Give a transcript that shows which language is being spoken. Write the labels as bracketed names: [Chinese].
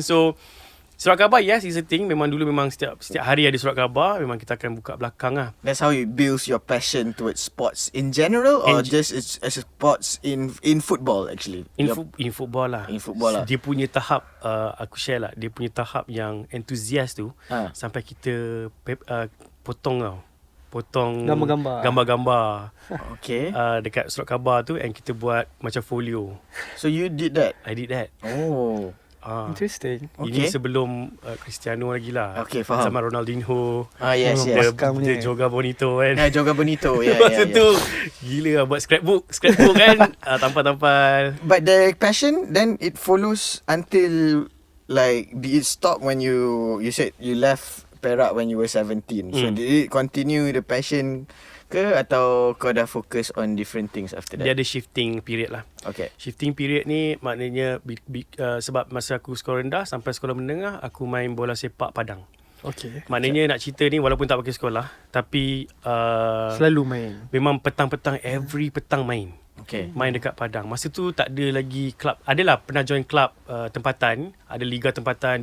[English] So [Malay] surat khabar [English] yes is a thing. [Malay] Memang dulu memang setiap hari ada surat khabar. Memang kita akan buka belakang lah. [English] That's how it builds your passion towards sports in general, or just as a sports in football actually? In football lah. In football lah. [Malay] Dia punya tahap aku share lah. Dia punya tahap yang enthusiast tu sampai kita potong gambar-gambar. Okay. Dekat surat khabar tu and kita buat macam folio. [English] So you did that? I did that. Oh. Interesting. [Malay] Ini sebelum Cristiano lagi lah. Okay, faham. Sama Ronaldinho. Yes. Dia Joga Bonito kan. Joga Bonito. Masa tu gila lah buat scrapbook kan. Tampal-tampal. [English] But the passion then it follows until like did it stop when you said you left Perak when you were 17. So did it continue the passion [Malay] ke, atau kau dah fokus [English] on different things after that? [Malay] Dia ada shifting period lah. Okay. Shifting period ni maknanya sebab masa aku sekolah rendah sampai sekolah menengah aku main bola sepak padang. Okay. Maknanya nak cerita ni walaupun tak pakai sekolah tapi selalu main. Memang petang-petang every petang main. Okay. Main dekat padang. Masa tu tak ada lagi klub. Adalah pernah join klub tempatan, ada liga tempatan.